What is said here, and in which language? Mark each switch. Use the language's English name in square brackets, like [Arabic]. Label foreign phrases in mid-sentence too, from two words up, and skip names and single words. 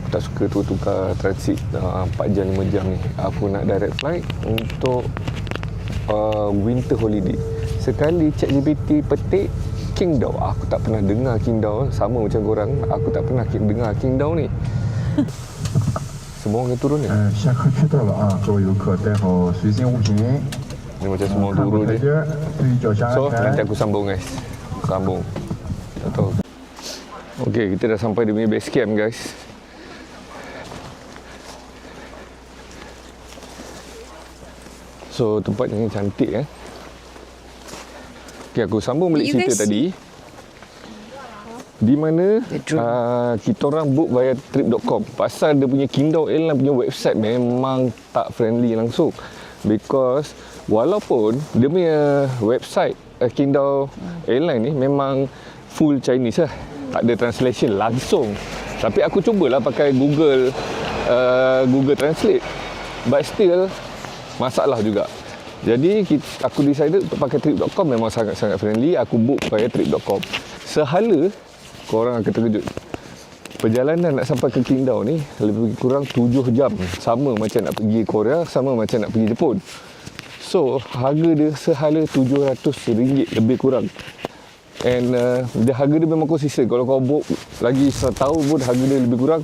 [Malay] Aku tak suka tukar transit 4 jam 5 jam ni. Aku nak [English] direct flight [Malay] untuk [English] winter holiday. [Malay] Sekali ChatGPT petik Qingdao. Aku tak pernah dengar Qingdao. Sama macam korang, aku tak pernah dengar Qingdao ni. Semua orang turun ni. [Chinese] 下课区到了啊，各位游客带好随身物品， [Malay] Ni macam semua [Chinese] 看 [Malay] turun [Chinese] 护台 [Malay] je. [Chinese] 阶，注意脚下 [Malay] So [Chinese] 安 [Malay] nanti [Chinese] 全。 [Malay] aku sambung guys. Sambung. Tak tahu. Okay, kita dah sampai di punya [English] base camp [Malay] guys. So tempat ni cantik Okay, aku sambung balik You cerita guys tadi. Di mana kita orang book via trip.com. Pasal dia punya Qingdao Airline punya website memang tak friendly langsung. Because walaupun dia punya website Qingdao Airline ni memang [English] full Chinese [Malay] lah. Tak ada translation langsung. Tapi aku cubalah pakai Google Translate. [English] But still [Malay] masalah juga. Jadi aku decided untuk pakai trip.com. Memang sangat-sangat friendly. Aku book via trip.com. Sehala korang akan terkejut. Perjalanan nak sampai ke Qingdao ni lebih kurang 7 jam. Sama macam nak pergi Korea, sama macam nak pergi Jepun. So, harga dia sehala RM700 lebih kurang. And harga dia memang konsisten. Kalau kau book lagi setahun pun harga dia lebih kurang.